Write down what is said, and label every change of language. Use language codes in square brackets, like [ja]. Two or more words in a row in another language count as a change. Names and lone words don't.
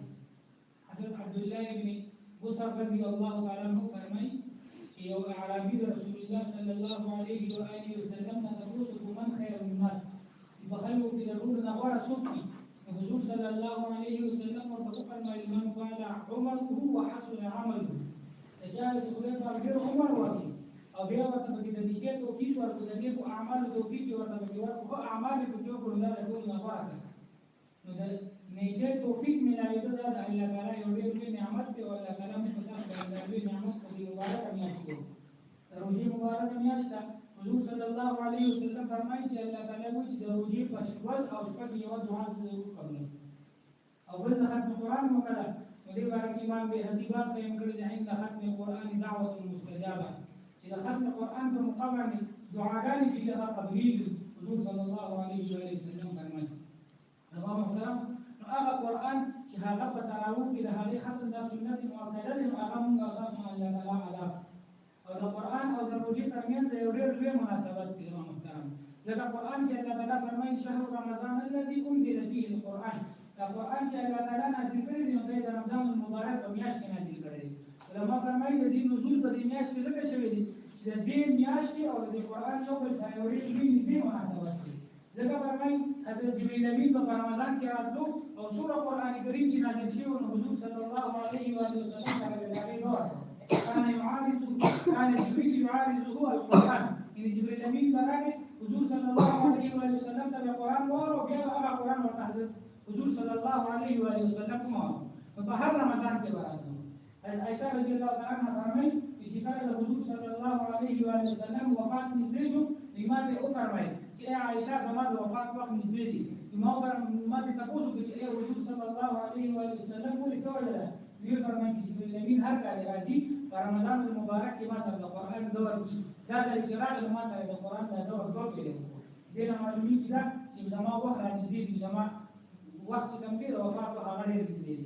[ps] حضرت عبدالله ابن بصر رضی الله تعالی عنه فرمایي چې یو اعرابي د رسول الله صلی الله علیه و آله وسلم نه تپوس وکړو [ar] من خیر الناس [ps] په خلکو کې د ټولو نه غوره څوک دي؟ حضور صلی الله علیه وسلم ورته وفرمایل [ar] من طال عمره وحسن عمله [ps] چاله چې خدای پاک ډېر عمر ورکړي او بیا ورته پکې د نیکۍ توفیق ورکړي د نیکو اعمالو توفیق یې ورته پکې ورکړي ښه اعمال یې پکې وکړو دا د ټولو نه غوره کس نو د نیکۍ توفیق میلاوېدو دا د الله تعالی یو ډېر لوی نعمت دی او الله تعالی موږ ته تاسو ته دا لوی نعمت په دې مبارکه میاشت کې د روژې مبارکه میاشت ده. حضور صلی الله علیه وسلم فرمایي چې الله تعالی وایي چې د روژې په ورځ او شپه کې یوه دعا ضرور قبلوي او بل د ختم قرآن وکړه ودې بارک امام بهقي باب قیم کړی دی [ar] عند ختم القرآن دعوة مستجابة [ps] چې د ختم قرآن په موقع باندې دعاګانې چې هغه قبلېږي. حضور صلی الله علیه وسلم فرمایي تمام محترم نو هغه قرآن چې هغه په تراویح کې د هغې ختم دا سنت مؤکده دی نو هغه موږ تاسو الله تعالی ادا او د قرآن او د روژې ترمنځ یو ډېر لوی مناسبت دی تمام محترم ځکه قرآن کې الله تعالی فرمایي [ar] شهر رمضان الذي انزل فيه القرآن [ps] دا قرآن چې الله تعالی نازل کړی دی نو د رمضان المبارک په میاشت کې نازل کړی دی. علما فرمایي د دې نزول په دې میاشت کې ځکه شوی دی چې د دې میاشتې او د قرآن یو بل سره یو ډېر نږدې مناسبت دی. ځکه فرمایي حضرت جبریل امین په رمضان کې راتلو او سوره قرآن کریم چې نازل شوی نو حضور صلی الله علیه وسلم سره د هغې دور [ar] كان جبريل يعارضه القرآن [ps] يعني جبريل امین راغی حضور صلی الله علیه وسلم ته قرآن وایي بیا هغه قرآن ورته حضرت حضور صلی الله علیه و وسلم په هر رمضان کې راځي. عائشہ رضی الله تعالی عنها فرمایي چې کله د حضور صلی الله علیه و وسلم وفات نږدې شو ایمان یې وفرمایي چې عائشہ زما د وفات وخت نږدې دی ما ته تاسو کې چې حضور صلی الله علیه و وسلم ولې څه ویل وی فرمایي چې جبرئیل امین هر کال راځي په رمضان المبارک کې ما سره د قرآن دور کې دا ځای چې راغلی ما سره د قرآن د دور کې دی نه معلومیږي دا چې زما وخت را نږدې دی زما وقت کم دی او وفات په هغه ډېر نږدې دی.